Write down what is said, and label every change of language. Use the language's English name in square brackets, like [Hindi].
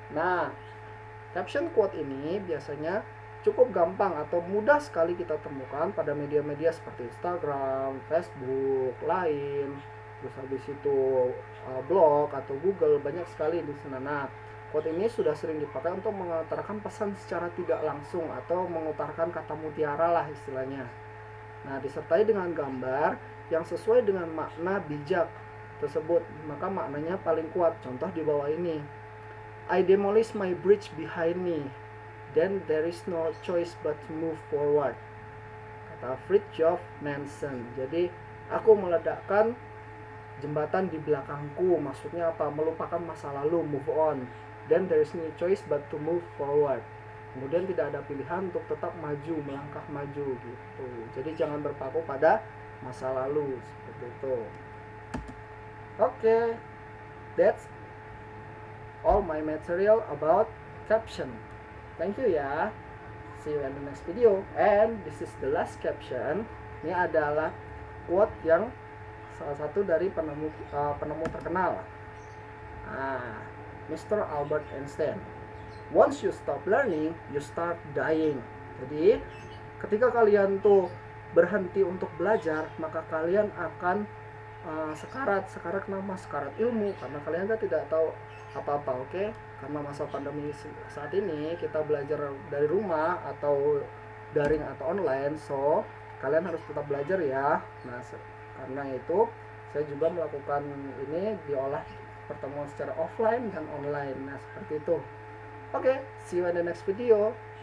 [Indonesian] Nah, caption quote ini biasanya cukup gampang atau mudah sekali kita temukan pada media-media seperti Instagram, Facebook, Line, terus habis itu blog atau Google, banyak sekali di sana. Nah, quote ini sudah sering dipakai untuk mengutarakan pesan secara tidak langsung atau mengutarakan kata mutiara lah istilahnya. Nah, disertai dengan gambar yang sesuai dengan makna bijak tersebut, maka maknanya paling kuat. Contoh di bawah ini. [English] I demolish my bridge behind me, then there is no choice but to move forward, [Indonesian] kata [English] Fridtjof Nansen. [Indonesian] Jadi aku meledakkan jembatan di belakangku, maksudnya apa? Melupakan masa lalu, [English] move on. Then there is no choice but to move forward. [Indonesian] Kemudian tidak ada pilihan untuk tetap maju, melangkah maju gitu. Jadi jangan berpaku pada masa lalu seperti itu. [English] Oke, that's all my material about caption. Thank you ya. See you in the next video. And this is the last caption. [Indonesian] Ini adalah quote yang salah satu dari penemu terkenal. [English] Mr. Albert Einstein. Once you stop learning, you start dying. [Indonesian] Jadi, ketika kalian tuh berhenti untuk belajar, maka kalian akan sekarat kenapa? Sekarat ilmu, karena kalian kan tidak tahu apa-apa, oke? Karena masa pandemi saat ini kita belajar dari rumah atau daring atau online, so kalian harus tetap belajar ya. Nah, karena itu saya juga melakukan ini diolah pertemuan secara offline dan online. Nah, seperti itu. [English] Oke, see you in the next video.